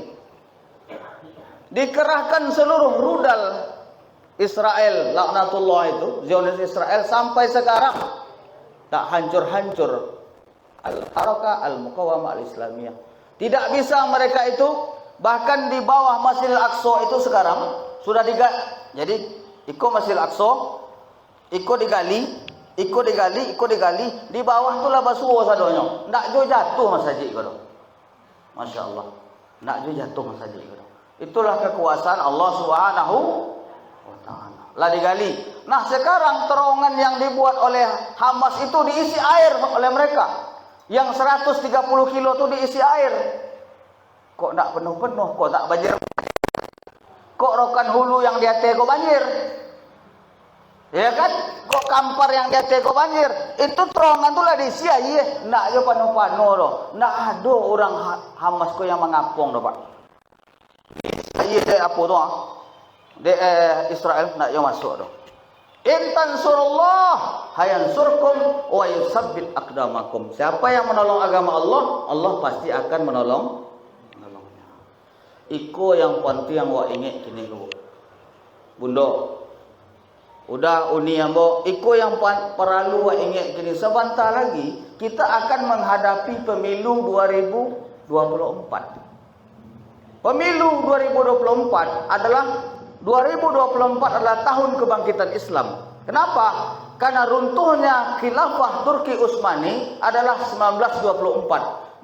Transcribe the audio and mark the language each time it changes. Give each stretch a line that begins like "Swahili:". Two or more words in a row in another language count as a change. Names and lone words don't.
Indonesian: Dikerahkan seluruh rudal Israel, laknatullah itu, Zionis Israel sampai sekarang tak hancur-hancur Al-Harakah Al-Muqawamah Al-Islamiyah. Tidak bisa mereka itu, bahkan di bawah Masjidil Aqsa itu sekarang sudah digali. Jadi ikut Masjidil Aqsa, ikut digali, di bawah itulah
Minangkabau: basuh sadonyo. Ndak jo jatuh masjid kalau.
Arabic: ما شاء الله.
Minangkabau: Ndak jo jatuh masjid kalau.
Indonesian: Itulah kekuasaan Allah
Arabic: سبحانه وتعالى.
Indonesian: Lah digali. Nah, sekarang terowongan yang dibuat oleh Hamas itu diisi air oleh mereka. Yang 130 kilo itu diisi air. Kok ndak penuh-penuh, kok tak banjir. Kok Rokan Hulu yang di Aceh kok banjir? Ya kan? Kok Kampar yang di Aceh kok banjir?
Minangkabau: Itu terowongan tu lah diisi air. Ndak jo panu-panu loh. Ndak ada orang Hamas kok yang mengapung doh, Pak. Iya apa tu de Israel nak yo masuk tu.
Arabic: إن تنصروا الله ينصركم ويثبت أقدامكم.
Indonesian: Siapa yang menolong agama Allah, Allah pasti akan menolongnya.
Minangkabau: Iko yang penting wa ingat kini lu. Bundo. Udah uni ambo, iko yang perlu wa ingat kini
Indonesian: sebentar lagi kita akan menghadapi pemilu 2024. Pemilu 2024 adalah 2024 adalah tahun kebangkitan Islam. Kenapa? Karena runtuhnya khilafah Turki Utsmani adalah 1924.